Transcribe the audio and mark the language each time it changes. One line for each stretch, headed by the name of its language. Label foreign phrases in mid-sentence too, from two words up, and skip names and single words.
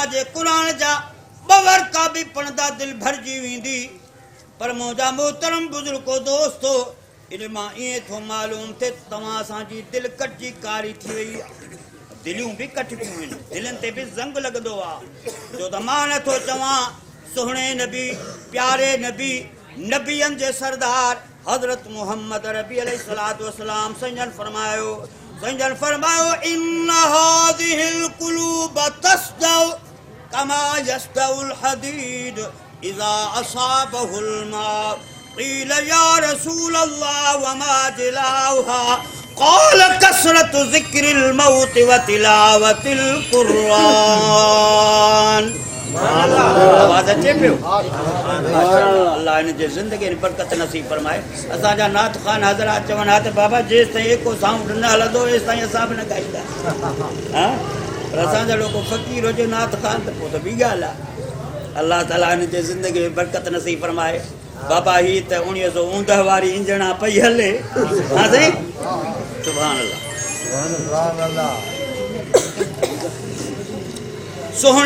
Sindhi: जे क़ुरान जा ॿ वर्का बि पढ़ंदा दिलि भरिजी वेंदी पर मुंहिंजा मोहतरम बुज़ुर्गो दोस्तो इन मां ईअं थो मालूम थिए तव्हां असांजी दिलि कटजी कारी थी वई आहे दिलियूं भी कटबियूं आहिनि दिलनि ते बि ज़ंग लॻंदो आहे छो त मां नथो चवां सुहिणे नबी प्यारे नबी नबियनि जे सरदार हज़रत मुहम्मद रबी
Arabic: عليه الصلاة والسلام
Sindhi: संजन फरमायो
Arabic: إن هذه القلوب تصدأ كما يصدأ الحديد إذا أصابه الماء قيل يا رسول الله وما جلاؤها قال كثرة ذكر الموت وتلاوة القرآن
Sindhi: आवाज़ अचे पियो अल्लाह इन जे ज़िंदगी में बरकत नसीब फरमाए असांजा नात ख़ान हज़रात चवनि हा त बाबा जेसि ताईं एको साउंड न हलंदो तेसि ताईं असां बि न ॻाईंदा हा पर असांजा लोको फ़क़ीर हुजे नात ख़ान त पोइ त ॿी ॻाल्हि आहे अल्लाह ताला इन जे ज़िंदगी में बरकत नसीब फरमाए बाबा ही त 1959 वारी इंजणा पई हले हा साईं
Arabic: سبحان الله
Sindhi: सोहणे